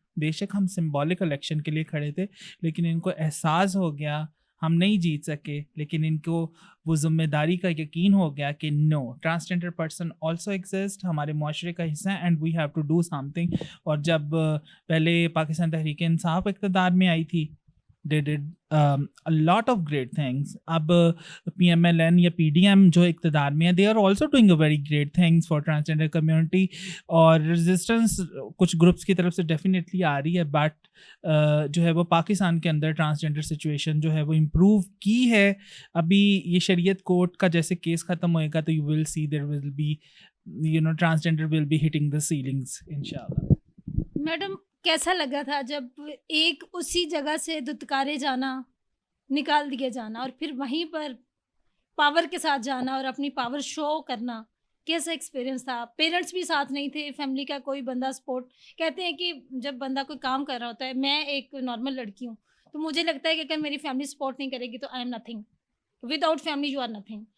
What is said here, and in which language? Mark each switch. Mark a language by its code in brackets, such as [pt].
[ur] بے شک ہم سمبولک الیکشن کے لیے کھڑے تھے، لیکن ان کو احساس ہو گیا ہم نہیں جیت سکے، لیکن ان کو وہ ذمہ داری کا یقین ہو گیا کہ [en] no, transgender person also exist, [ur] ہمارے معاشرے کا حصہ ہے [en] And we have to do something. [ur] اور جب پہلے پاکستان تحریک انصاف اقتدار میں آئی تھی، [en] they did a lot of great things. [ur] اب PMLN یا PDM جو اقتدار میں ہے، [en] they are also doing a very great things for transgender community. [ur] اور resistance کچھ گروپس کی طرف سے definitely آ رہی ہے، بٹ جو ہے وہ پاکستان کے اندر ٹرانسجنڈر سچویشن جو ہے وہ امپروو کی ہے. ابھی یہ شریعت کورٹ کا جیسے کیس ختم ہوئے گا تو [en] you will see there will be transgender will be hitting the ceilings inshallah. [ur] Madam کیسا لگا تھا جب ایک اسی جگہ سے دتکارے جانا، نکال دیے جانا، اور پھر وہیں پر پاور کے ساتھ جانا اور اپنی پاور شو کرنا؟ کیسا ایکسپیرینس تھا؟ پیرنٹس بھی ساتھ نہیں تھے، فیملی کا کوئی بندہ سپورٹ؟ کہتے ہیں کہ جب بندہ کوئی کام کر رہا ہوتا ہے، میں ایک نارمل لڑکی ہوں تو مجھے لگتا ہے کہ اگر میری فیملی سپورٹ نہیں کرے گی تو [en] I am nothing, without family you are nothing.